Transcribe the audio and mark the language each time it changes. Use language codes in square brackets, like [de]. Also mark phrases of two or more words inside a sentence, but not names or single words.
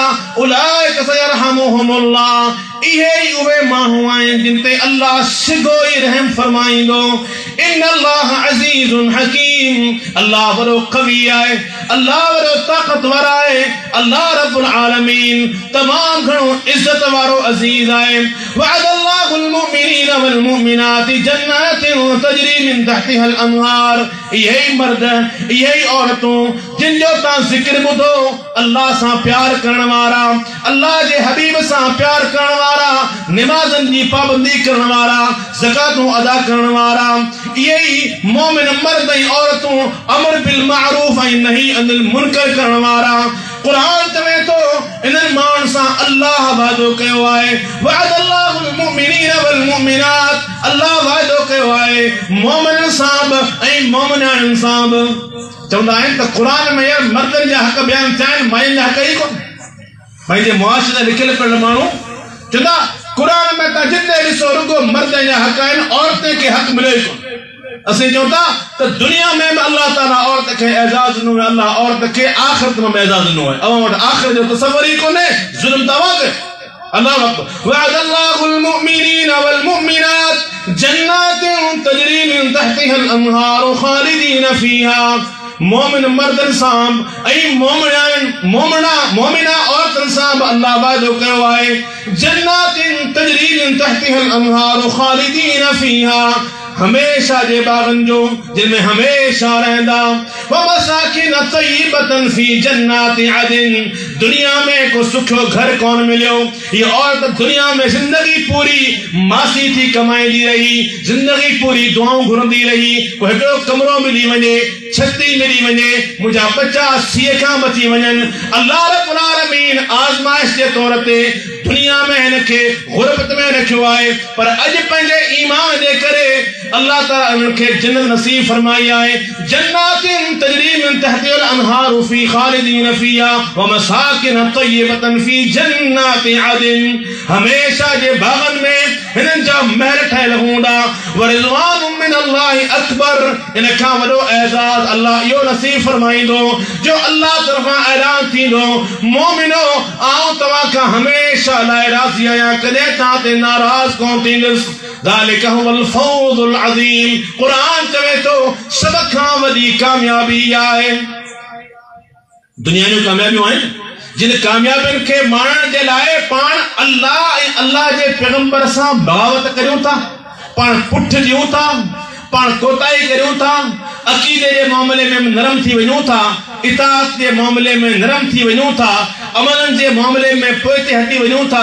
[ar] أولئك سيرحمهم الله, [sd] इहे ई उहे माण्हू आहिनि जिन ते अल्लाह सिधो ई रहम फरमाईंदो। [ar] إن الله عزيز حكيم, [sd] अल्लाह वॾो कवी आहे, अल्लाह वॾो ताक़तवर आहे, अल्लाह [ar] رب العالمين [sd] तमाम घणो इज्जत वारो अज़ीज़ आहे। [ar] وعد الله المؤمنين والمؤمنات جنات تجري من تحتها الأنهار, [sd] इहे मर्द इहे औरतूं जिन जो तव्हां ज़िक्र ॿुधो, अल्लाह सां प्यार करण वारा, अल्लाह जे हबीब सां प्यार करण वारा, नमाज़न जी पाबंदी करण वारा, ज़कातूं अदा करण वारा, इहे ई मोमिन मर्द ऐं औरतूं [ar] أمر بالمعروف [sd] ऐं [ar] نهي عن المنكر [sd] करण वारा। कुरान चवे थो इन्हनि माण्हुनि सां अल्लाह वाइदो कयो आहे। [ar] وعد الله المؤمنين والمؤمنات, [sd] अल्लाह वाइदो कयो आहे मोमिननि सां बि ऐं मोमिनाउनि सां बि। चवंदा आहिनि त क़ुरान में यार मर्दनि जा हक़ बयान थिया आहिनि, मायुनि जा हक़ ई कोन। पंहिंजे मुआशरे लिखियल पियल माण्हू चवंदा क़ुरान में तव्हां जिते ॾिसो रुगो मर्द जा हक़ आहिनि, औरत खे हक़ मिले ई कोन। असीं चऊं था त दुनिया में बि अल्लाह ताला औरत खे एज़ाज़ ॾिनो आहे, अल्लाह औरत खे आख़िरत में एज़ाज़ ॾिनो आहे। अवां वटि आख़िरत जो तसव्वुर ई कोन्हे, ज़ुल्म तव्हां कयो। [ar] الله أكبر. وعد الله المؤمنين والمؤمنات جنات تجري من تحتها الأنهار خالدين فيها, [sd] मोमिन मर्दन सां ऐं मोमिना औरतन सां बि अल्लाह वाइदो कयो आहे। [ar] جنات تجري من تحتها الأنهار خالدين فيها, [sd] हमेशा जे बागन जो जिनमें हमेशा रहंदा। [ar] ومساكن طيبة في جنات عدن, [sd] दुनिया में को सुखो घर कौन मिलियो। ये औरत दुनिया में जिंदगी पूरी मासी थी कमाईंदी रही, जिंदगी पूरी दुआऊं घुरंदी रही, को हिकिड़ो कमरो मिली वञे, छती मिली वञे, मुंहिंजा बच्चा सीए खां बची वञनि। अल्लाह [ar] رب العالمين [sd] आज़माइश जे तौर ते दुनिया में हिनखे गुरबत में रखियो आहे, पर अॼु पंहिंजे ईमान जे करे अल्लाह ताला उनखे जन्नत नसीब फरमाई आहे। [ar] جنات تجري من تحتها الأنهار في خالدين فيها ومساكن طيبة في جنات عدن, [sd] हमेशा जे बागन में हिननि जा महल ठहियल हूंदा। [ar] ورضوان من الله أكبر, [sd] इन खां वॾो एज़ाज़ अल्लाह इहो नसीब फरमाईंदो जो अल्लाह तरफ़ां ऐलान थींदो, मोमिनो आऊं तव्हां खां हमेशा लाइ राज़ी आहियां, कॾहिं तव्हां ते नाराज़ कोन थींदुसि। [ar] ذلك هو الفوز العظيم, [sd] क़ुरान चवे थो सभ खां वॾी कामयाबी आहे। दुनिया जूं कामयाबियूं आहिनि जिन कामयाबियुनि खे माणण जे लाइ पाण अल्लाह ऐं अल्लाह जे पैगंबर सां बगावत करियूं था, पाण पुठ ॾियूं था, पाण कोताही करूं था, अक़ीदे जे मामले में नरम थी वञूं था, इताअत जे मामले में नरम थी वञूं था, अमलनि जे मामले में पोइते हटी वञूं था।